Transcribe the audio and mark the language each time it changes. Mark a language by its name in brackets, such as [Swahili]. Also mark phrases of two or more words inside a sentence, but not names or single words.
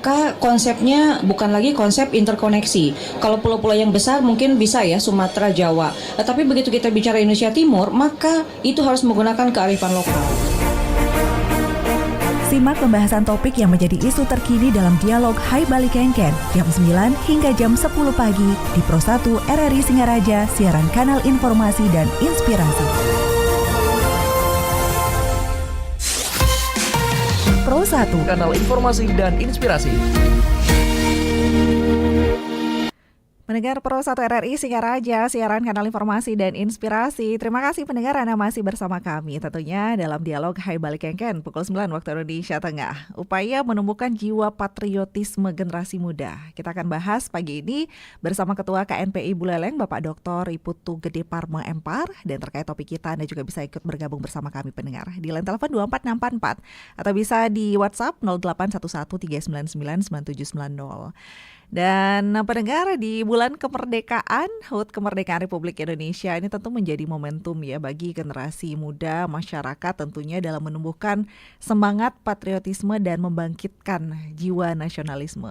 [Indonesian] maka konsepnya bukan lagi konsep interkoneksi. Kalau pulau-pulau yang besar mungkin bisa ya Sumatera, Jawa. Tapi begitu kita bicara Indonesia Timur, maka itu harus menggunakan kearifan lokal. Simak pembahasan topik yang menjadi isu terkini dalam dialog Hai Bali Kengken jam 9 hingga jam 10 pagi di Pro 1 RRI Singaraja, siaran kanal informasi dan inspirasi. Pro 1, kanal informasi dan inspirasi. Pendengar Pro 1 RRI Singaraja, siaran kanal informasi dan inspirasi. Terima kasih pendengar Anda masih bersama kami tentunya dalam dialog Hai Bali Kengken pukul 9 waktu Indonesia Tengah. Upaya menumbuhkan jiwa patriotisme generasi muda. Kita akan bahas pagi ini bersama Ketua KNPI Buleleng Bapak Dr. Iputu Gede Parma Empar, dan terkait topik kita Anda juga bisa ikut bergabung bersama kami pendengar di line telepon 24644 atau bisa di WhatsApp 081139999790. Dan pendengar, di bulan kemerdekaan, HUT Kemerdekaan Republik Indonesia ini tentu menjadi momentum ya bagi generasi muda masyarakat tentunya dalam menumbuhkan semangat patriotisme dan membangkitkan jiwa nasionalisme.